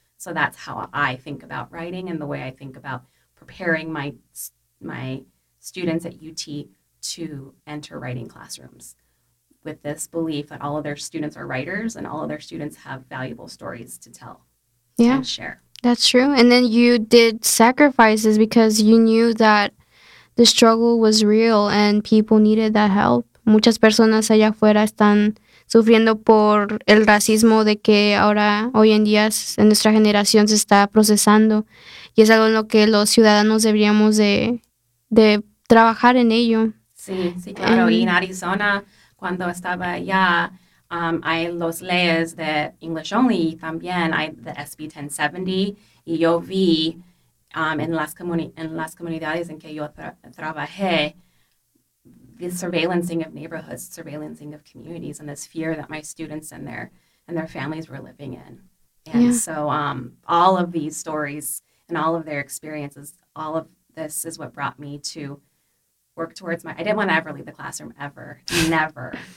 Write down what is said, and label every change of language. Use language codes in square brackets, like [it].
[en] So that's how I think about writing, and the way I think about preparing my students at UT to enter writing classrooms, with this belief that all of their students are writers and all of their students have valuable stories to tell Yeah, and share. that's true. And then you did sacrifices because you knew that the struggle was real and people needed that help. [es] Muchas personas allá afuera están sufriendo por el racismo de que ahora, hoy en día, en nuestra generación se está procesando. Y es algo en lo que los ciudadanos deberíamos de trabajar en ello. Sí, claro. Y en Arizona, cuando estaba allá, hay los leyes de [en] English only, [es] y también hay de SB 1070. Y yo vi en las comunidades en que yo trabajé, [en] the surveillancing of neighborhoods, surveillancing of communities, and this fear that my students and their families were living in. And so all of these stories and all of their experiences, all of this is what brought me to work towards I didn't want to ever leave the classroom, ever, never.